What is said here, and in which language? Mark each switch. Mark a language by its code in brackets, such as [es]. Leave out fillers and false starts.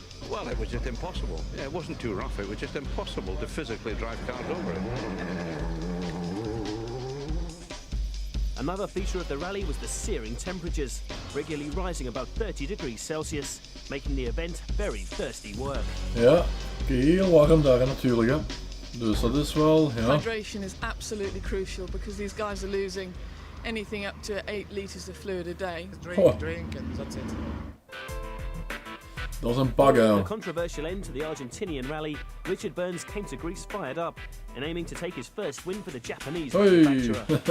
[en] Well, it was just impossible. Yeah, it wasn't too rough, it was just impossible to physically drive cars over it. Another feature of the rally was the searing temperatures, regularly rising above 30 degrees Celsius, making the event very thirsty work. [nl] Ja, heel warm daar natuurlijk, hè. Dus dat is wel, ja. [en] Hydration is absolutely crucial because these guys are losing anything up to 8 litres of fluid a day. Drink and that's it. [nl] Dat is een bagger. [en] The controversial end to the Argentinian rally, Richard Burns came to Greece fired up and aiming to take his first win for the Japanese manufacturer.